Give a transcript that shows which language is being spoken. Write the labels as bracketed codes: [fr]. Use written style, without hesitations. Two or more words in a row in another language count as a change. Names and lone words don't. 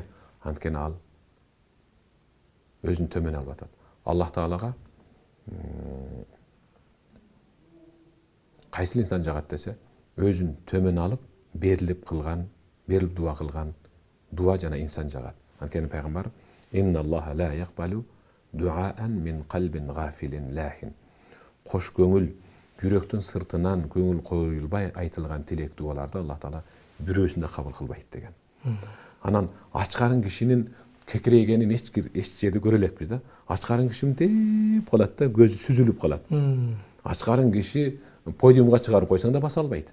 [ky] Анткени ал өзүн төмөн алып атат. Аллах Таалага кайсыл инсан жагат десе, өзүн төмөн алып, берилип дуа кылган дуа жана инсан жагат. Анткени пайгамбар [ar] إن الله لا يقبل دعاء من قلب غافل لاه. [ky] Кош көңүл, жүрөктүн сыртынан көңүл коюлбай айтылган тилек дуаларды Аллах Таала бирөөсүн да кабыл кылбайт деген. Анан ачкарын кишинин кекирейгенин эч жерде көрө элекпиз да. Ачкарын киши мынтип калат да, көзү сүзүлүп калат. Ачкарын киши подиумга чыгарып койсоң да баса албайт.